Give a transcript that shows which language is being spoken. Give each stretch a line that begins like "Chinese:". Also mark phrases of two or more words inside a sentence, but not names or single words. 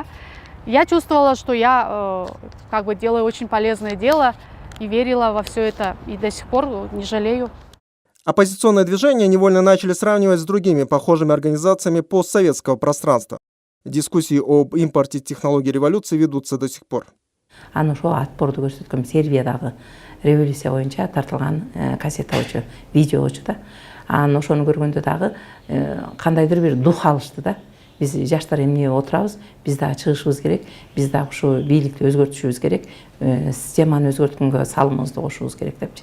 Russian: Я чувствовала, что я как бы делаю очень полезное дело и верила во все это, и до сих пор не жалею. Оппозиционное движение невольно начали сравнивать с другими похожими организациями постсоветского пространства. Дискуссии об импорте технологий революции ведутся до сих пор.
Kyrgyz: Аны ошо атпорду көрсөткөн Сербиядагы революция боюнча тартылган кассета болчу, видео болчу да. Анан ошону көргөндө дагы кандайдыр бир дух алышты да. Биз жаштар эмне отурабыз, биз дагы чыгышыбыз керек, биз дагы ушу бийликти өзгөртүшүбүз керек, системаны өзгөрткөнгө салымыбызды кошубуз керек депчи.